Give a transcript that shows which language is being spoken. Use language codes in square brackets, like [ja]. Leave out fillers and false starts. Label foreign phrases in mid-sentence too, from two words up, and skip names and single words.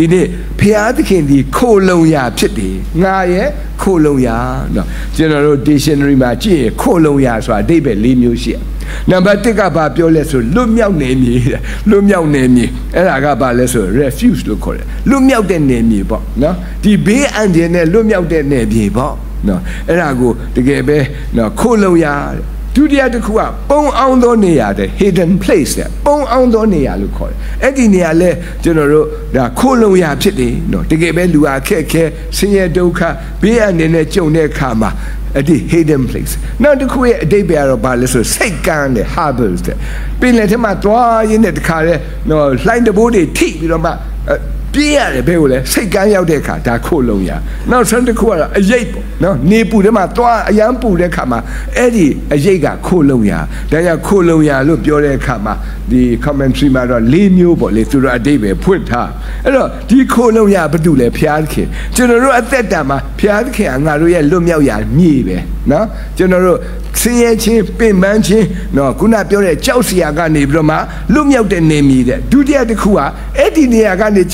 [my] နေ့ဘုရားသခင်ဒီခိုလုံရာဖြစ်တယ်ငါရဲ့ခိုလုံရာနော်ကျွန်တော်တို့ dictionary မှာကြည့်ရင်ခိုလုံရာဆိုတာအဓိပ္ပာယ်၄မျိုးရှိတယ်နံပါတ်1ကဘာပြောလဲဆိုလွတ်မြောက်နေမြေလွတ်မြောက်နေမြေအဲ့ဒါကဘာလဲဆို refuge လို့ခေါ်တယ်လွတ်မြောက်တဲ့နေမြေပေါ့နော်ဒီဘေးအန္တရာယ်နဲ့ လွတ်မြောက်တဲ့နေမြေပေါ့နော်အဲ့ဒါကိုတကယ်ပဲနော်ခိုလုံရာဒုတိယတစ်ခုကပုံအောင်သောနေရာတဲ့ [en] hidden place [my] တဲ့ပုံအောင်သောနေရာလို့ခေါ်တယ်အဲ့ဒီနေရာလဲကျွန်တော်တို့ဒါခိုလုံရာဖြစ်တယ် နော်တကယ်ပဲလူဟာခက်ခဲဆင်းရဲဒုက္ခဘေးအန္တရာယ်နဲ့ကြုံတဲ့အခါမှာအဲ့ဒီ [en] hidden place [my] နောက်တစ်ခုရဲ့အတိတ်ပဲတော့ဘာလဲဆိုစိတ်ကန်းတဲ့ harbors တဲ့ပင်လ ယ်ထဲမှာသွားရင်းတဲ့တခါလဲနော်လှိုင်းတဘိုးတွေထိပြီးတော့မှပြေးရတယ်ဘယ်ကိုလဲစိတ်ကန်းရောက်တဲ့အခါဒါခိုလုံရ နောက်ဆုံးတစ်ခုကတော့အရိပ်ပေါ့နော်နေပူထဲမှာသွားအရန်ပူတဲ့အခါမှာအဲ့ဒီအရိပ်ကခိုလုံရဒါကြောင့်ခိုလုံရလို့ပြောတဲ့အခါမှာဒီ commentary မှာတော့၄မျိုးပေါ့လေသူတို့အတိတ်ပဲဖွင့်ထားအဲ့တော့ဒီခိုလုံရဘာတူလဲဘုရားသခင်ကျွန်တော်တို့အသက်တာမှာဘုရားသခင်ကငါတို့ရဲ့လွတ်မြောက်ရာမြေပဲနော်ကျွန်တော်တို့ဆင်းရဲခြင်းပင်ပန်းခြင်းနော်ခုနပြောတဲ့ကြောက်စရာကနေပြီးတော့မှလွတ်မြောက်တဲ့နေမြေတဲ့ဒုတိယတစ်ခုကအဲ့ဒီနေရာကနေကျွန်တော်